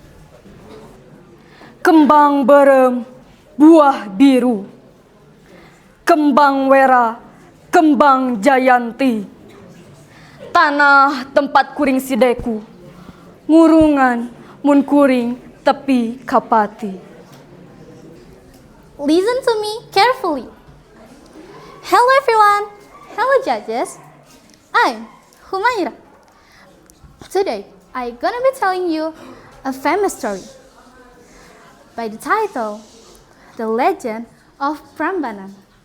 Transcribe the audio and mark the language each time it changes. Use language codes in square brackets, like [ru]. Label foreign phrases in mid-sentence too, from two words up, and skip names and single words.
[su] Kembang berem buah biru. Kembang wera, kembang jayanti. Tanah tempat kuring sideku. Ngurungan mun kuring tepi kapati. [en] Listen to me carefully. Hello everyone. Hello judges. I'm Humaira. Today I'm gonna be telling you a famous story by the title The Legend of Prambanan.